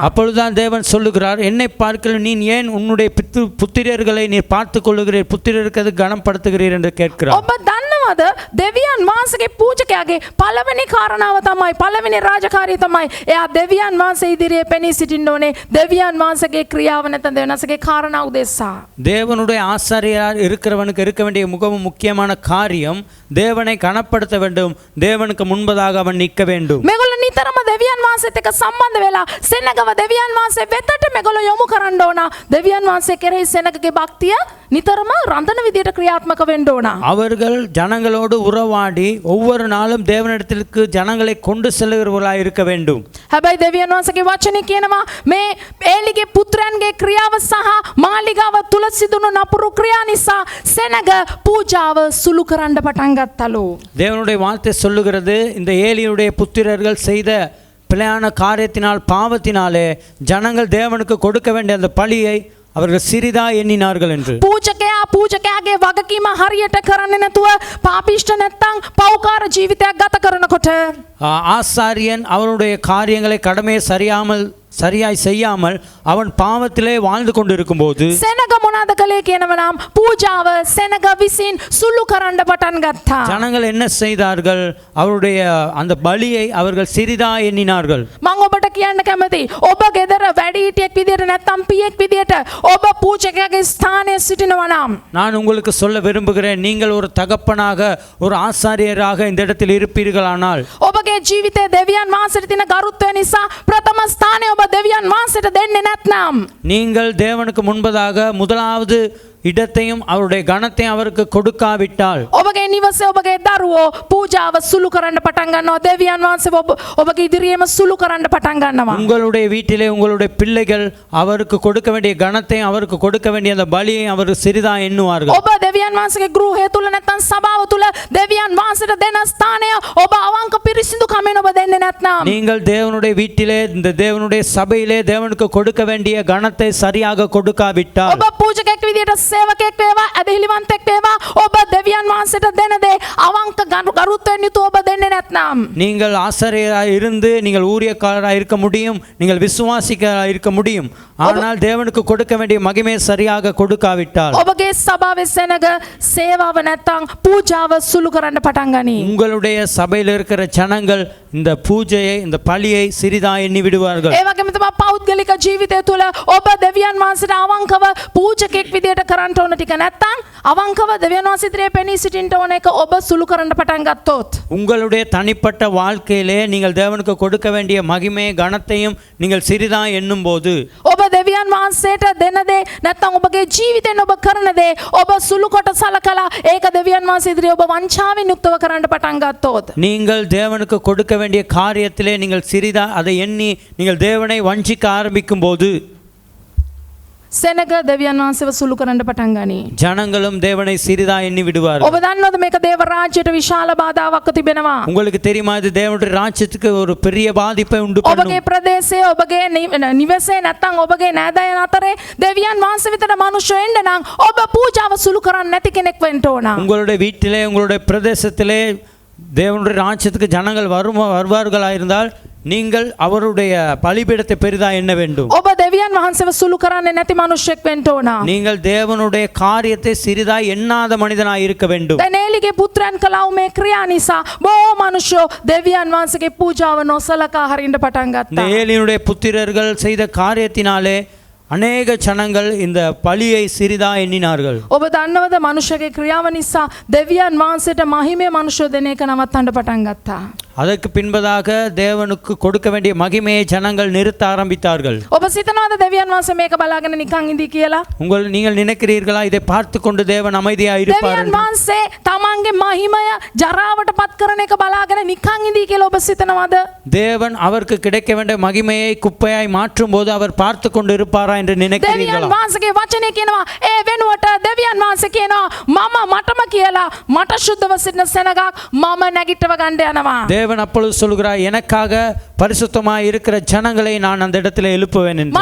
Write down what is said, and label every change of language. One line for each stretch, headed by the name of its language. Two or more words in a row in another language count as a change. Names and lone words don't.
Tamil: அப்பொழுதுதான் தேவன் சொல்லுகிறார், என்னை பார்க்கல நீ ஏன் உன்னுடைய புத்திரர்களை நீ பார்த்து கொள்ளுகிறீர், புத்திரருக்கு கனப்படுத்துகிறீர் என்று கேட்கிறார்.
Sinhala: ඔබ දන්නවද දෙවියන් වහන්සේගේ පූජකයාගේ පළවෙනි කාරණාව තමයි පළවෙනි රාජකාරිය තමයි එයා දෙවියන් වහන්සේ ඉදිරියේ පෙනී සිටින්න ඕනේ. දෙවියන් වහන්සේගේ ක්‍රියාව නැත්නම් දෙවියන් වහන්සේගේ කාරණා උදෙසා.
Tamil: தேவனுடைய ஆசாரியராக இருக்கிறவனுக்கு இருக்க வேண்டிய மிகவும் முக்கியமான காரியம் தேவனை கனப்படுத்த வேண்டும். தேவனுக்கு முன்பதாக அவன் நிற்க வேண்டும்.
Sinhala: මේගොල්ලෝ නිතරම දෙවියන් වහන්සේත් එක්ක සම්බන්ධ වෙලා සෙනගව දෙවියන් වහන්සේ වෙතට මේගොල්ලෝ යොමු කරන්න ඕන. දෙවියන් වහන්සේ කෙරෙහි සෙනගගේ භක්තිය නිතරම රඳන විදියට ක්‍රියාත්මක වෙන්න ඕන.
Tamil: அவர்கள் ஜனங்களோடு உறவாடி ஒவ்வொரு நாளும் தேவனிடத்திற்கு ஜனங்களை கொண்டு செல்லுகிறவர்களாக இருக்க வேண்டும்.
Sinhala: හැබැයි දෙවියන් වහන්සේගේ වචනේ කියනවා මේ ඒලිගේ පුත්‍රයන්ගේ ක්‍රියාව සහ මාලිගාව තුල සිදුණු නපුරු ක්‍රියා නිසා සෙනග පූජාව සුළු කරන්න පටන් ගත්තලු.
Tamil: தேவனுடைய வார்த்தை சொல்லுகிறது, இந்த ஏலியினுடைய புத்திரர்கள் செய்த பிழையான காரியத்தினால் பாவத்தினாலே ஜனங்கள் தேவனுக்கு கொடுக்க வேண்டிய அந்த பலியை அவர்கள் சிறிதா எண்ணினார்கள் என்று.
Sinhala: පූජකයාගේ වගකීම හරියට කරන්නේ නැතුව පාපිෂ්ඨ නැත්තම් පෞකාර ජීවිතයක් ගත කරනකොට
Tamil: ஆசாரியன் அவனுடைய காரியங்களை கடமையை சரியாய் செய்யாமல் அவன் பாவத்திலே வாழ்ந்து கொண்டிருக்கும் போது
Sinhala: සෙනග මොනවාද කළේ කියනවනම් පූජාව සෙනග විසින් සුළු කරන්න පටන් ගත්තා.
Tamil: ஜனங்கள் என்ன செய்தார்கள்? அவருடைய அந்த பலியை அவர்கள் சிறிதா எண்ணினார்கள்.
Sinhala: මම ඔබට කියන්න කැමතියි ඔබ ගෙදර වැඩිහිටියෙක් විදියට නැත්තම් පියෙක් විදියට ඔබ පූජකයාගේ ස්ථානයේ සිටිනවා නම්
Tamil: நான் உங்களுக்கு சொல்ல விரும்புகிறேன், நீங்கள் ஒரு தகப்பனாக ஒரு ஆசாரியராக இந்த இடத்தில் இருப்பீர்களானால்
Sinhala: ඔබගේ ජීවිතයේ දෙවියන් වහන්සේට තියෙන ගරුත්වය නිසා ප්‍රථම ස්ථානය ඔබ දෙවියන් වහන්සේට දෙන්නේ නැත්නම්
Tamil: நீங்கள் தேவனுக்கு முன்பதாக முதலாவது இடத்தையும் அவருடைய கனத்தையும் அவருக்கு கொடுக்காவிட்டால்
Sinhala: ඔබගේ නිවසේ ඔබගේ දරුවෝ පූජාව සුළු කරන්න පටන් ගන්නවා. දෙවියන් වහන්සේ ඔබගේ ඉදිරියේම සුළු කරන්න පටන් ගන්නවා.
Tamil: உங்களுடைய வீட்டிலே உங்களுடைய பிள்ளைகள் அவருக்கு கொடுக்க வேண்டிய கனத்தையும் அவருக்கு கொடுக்க வேண்டிய அந்த பலியை அவர் சிறிதா எண்ணுவார்கள்.
Sinhala: ඔබ දෙවියන් වහන්සේගේ ගෘහය තුල නැත්නම් සභාව තුල දෙවියන් වහන්සේට දෙන ස්ථානය ඔබ අවංක පිරිසිදු කමෙන් ඔබ දෙන්නේ දෙන්නේ නැත්නම්
Tamil: நீங்கள் தேவனுடைய வீட்டிலே இந்த தேவனுடைய சபையிலே தேவனுக்கு கொடுக்க வேண்டிய கனத்தை சரியாக கொடுக்காவிட்டால்
Sinhala: ඔබ පූජකෙක් විදියට සේවකෙක් වේවා ඇදහිලිවන්තෙක් වේවා ඔබ දෙවියන් වහන්සේට දෙන දේ අවංක ගරුත්වයෙන් යුතුව ඔබ දෙන්නේ නැත්නම්
Tamil: நீங்கள் ஆசாரியராக இருந்து நீங்கள் ஊழியக்காரராக இருக்க முடியும், நீங்கள் விசுவாசிகராக இருக்க முடியும். ஆனால் தேவனுக்கு கொடுக்க வேண்டிய மகிமையை சரியாக கொடுக்காவிட்டால்
Sinhala: ඔබගේ සභාවේ සෙනග සේවාව නැත්නම් පූජාව සුළු කරන්න පටන් ගනී.
Tamil: உங்களுடைய சபையில் இருக்கிற ஜனங்கள் இந்த பூஜையை இந்த பலியை சிறிதா எண்ணி விடுவார்கள்.
Sinhala: ඒ වගේම තමයි පෞද්ගලික ජීවිතය තුළ ඔබ දෙවියන් වහන්සේට අවංකව පූජකෙක් විදියට කරන්න ඕන ටික නැත්නම් අවංකව දෙවියන් වහන්සේ ඉදිරියේ පෙනී සිටින්න ඕන එක ඔබ සුළු කරන්න පටන් ගත්තොත්
Tamil: உங்களுடைய தனிப்பட்ட வாழ்க்கையிலே நீங்கள் தேவனுக்கு கொடுக்க வேண்டிய மகிமையை கனத்தையும் நீங்கள் சிறிதா எண்ணும் போது
Sinhala: ඔබ දෙවියන් වහන්සේට දෙන දේ නැත්නම් ඔබගේ ජීවිතෙන් ඔබ කරන දේ ඔබ සුළු කොට සලකලා ඒක දෙවියන් වහන්සේ ඉදිරියේ ඔබ වංචාවෙන් යුක්තව කරන්න පටන් ගත්තොත්
Tamil: நீங்கள் தேவனுக்கு கொடுக்க வேண்டிய காரியத்திலே நீங்கள் சிறிதா அதை எண்ணி நீங்கள் தேவனை வஞ்சிக்க ஆரம்பிக்கும் போது
Sinhala: සෙනග දෙවියන් වහන්සේව සුළු කරන්න පටන් ගනී.
Tamil: ஜனங்களும் தேவனை சிறிதா எண்ணி விடுவார்கள்.
Sinhala: ඔබ දන්නවද මේක දේව රාජ්‍යයට විශාල බාධාවක් තිබෙනවා.
Tamil: உங்களுக்கு தெரியுமா இது தேவனுடைய ராஜ்யத்துக்கு ஒரு பெரிய பாதிப்பை உண்டு
Sinhala: ඔබගේ
Tamil: பண்ணும்.
Sinhala: ප්‍රදේශයේ ඔබගේ නිවසේ නැත්නම් ඔබගේ නෑදෑයන් අතරේ දෙවියන් වහන්සේ වෙතට මිනිස්සු එන්න නම් ඔබ පූජාව සුළු කරන්නේ නැති කෙනෙක් වෙන්න ඕන.
Tamil: உங்களுடைய வீட்டிலே உங்களுடைய பிரதேசத்திலே தேவனுடைய ராஜ்யத்துக்கு ஜனங்கள் வருவார்களா இருந்தால் நீங்கள் அவருடைய பலிபீடத்தை பெரிதா எண்ண வேண்டும்.
Sinhala: ඔබ දෙවියන් වහන්සේව සුළු කරන්නේ නැති මිනිසෙක් වෙන්න ඕන.
Tamil: நீங்கள் தேவனுடைய காரியத்தை சிறிதா எண்ணாத மனிதனாய் இருக்க வேண்டும்.
Sinhala: දැන් ඒලිගේ පුත්‍රයන් කළා මේ ක්‍රියා නිසා බොහෝ මිනිස්සු දෙවියන් වහන්සේගේ පූජාව නොසලකා හරින්න පටන්
Tamil: இந்த
Sinhala: ගත්තා.
Tamil: ஏலியினுடைய புத்திரர்கள் செய்த காரியத்தினாலே அநேக ஜனங்கள் இந்த பலியை சிறிதா எண்ணினார்கள்.
Sinhala: ඔබ දන්නවද මනුෂ්‍යගේ ක්‍රියාව නිසා දෙවියන් වහන්සේට මහිමේ මනුෂ්‍ය දෙන එක නවත්තන්න පටන් ගත්තා.
Tamil: அதற்கு பின்பதாக தேவனுக்கு கொடுக்க வேண்டிய மகிமையை ஜனங்கள் நிறுத்த ஆரம்பித்தார்கள்.
Sinhala: ඔබ සිතනවාද දෙවියන් වහන්සේ මේක බලාගෙන නිකන් ඉඳී කියලා?
Tamil: நீங்கள் நினைக்கிறீர்களா இதை பார்த்து கொண்டு தேவன் அமைதியாக இருப்பார்
Sinhala: දෙවියන්
Tamil: என்று?
Sinhala: වහන්සේ තමන්ගේ මහිමය ජරාවට පත් කරන එක බලාගෙන නිකන් ඉඳී කියලා ඔබ සිතනවාද?
Tamil: தேவன் அவருக்கு கிடைக்க வேண்டிய மகிமையை குப்பையாய் மாற்றும் போது அவர் பார்த்து கொண்டு இருப்பாரா என்று
Sinhala: දෙවියන්
Tamil: நினைக்கிறீர்களா?
Sinhala: වහන්සේගේ වචනේ කියනවා ඒ වෙනුවට දෙවියන් වහන්සේ කියනවා මම මටම කියලා මට සුද්ධව සිටින සෙනගක් මම නැගිටව ගන්න යනවා.
Tamil: தேவன் அப்பொழுது சொல்கிறார், எனக்காக பரிசுத்தமாய் இருக்கிற ஜனங்களை நான் அந்த இடத்துல எழுப்புவேன் என்று.